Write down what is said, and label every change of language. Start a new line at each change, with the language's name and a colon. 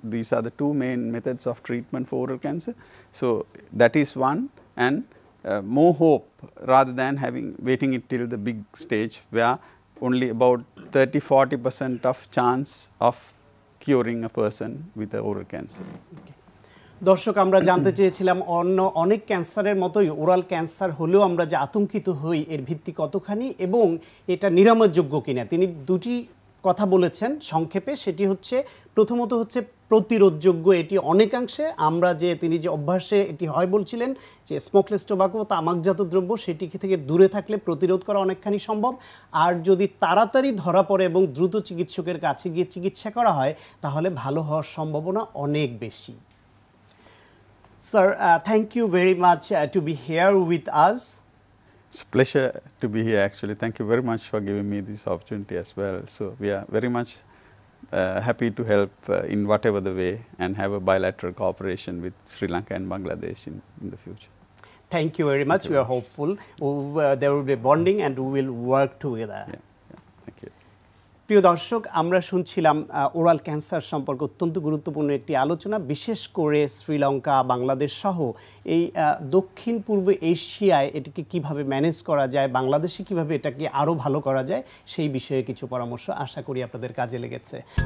English: These are the two main methods of treatment for oral cancer. So that is one, and more hope rather than waiting it till the big stage where only about 30–40% of chance of curing a person with a oral cancer. Okay.
Bangla: দর্শক আমরা জানতে চেয়েছিলাম অনেক ক্যান্সারের মতোই oral cancer হলেও আমরা যে আতঙ্কিত হই এর ভিত্তি কতখানি এবং এটা নিরাময়যোগ্য কিনা। তিনি দুটি কথা বলেছেন সংক্ষেপে, সেটি হচ্ছে প্রথমত হচ্ছে প্রতিরোধযোগ্য এটি অনেকাংশে। আমরা যে তিনি যে অভ্যাসে এটি হয় বলছিলেন যে স্মোকলেস টোবাকো তামাকজাত দ্রব্য সেটি থেকে দূরে থাকলে প্রতিরোধ করা অনেকখানি সম্ভব। আর যদি তাড়াতাড়ি ধরা পড়ে এবং দ্রুত চিকিৎসকের কাছে গিয়ে চিকিৎসা করা হয় তাহলে ভালো হওয়ার সম্ভাবনা অনেক বেশি।
English: Sir, thank you very much to be here with us. It's a pleasure to be here actually. Thank you very much for giving me this opportunity as well. So we are very much happy to help in whatever the way and have a bilateral cooperation with Sri Lanka and Bangladesh in the future. Thank you very much. We are hopeful. There will be bonding and we will work together. Yeah, thank you.
Bangla: প্রিয় দর্শক, আমরা শুনছিলাম oral cancer সম্পর্কে অত্যন্ত গুরুত্বপূর্ণ একটি আলোচনা, বিশেষ করে শ্রীলঙ্কা, বাংলাদেশ সহ এই দক্ষিণ পূর্ব এশিয়ায় এটাকে কিভাবে ম্যানেজ করা যায়, বাংলাদেশে কিভাবে এটাকে আরও ভালো করা যায় সেই বিষয়ে কিছু পরামর্শ আশা করি আপনাদের কাজে লেগেছে।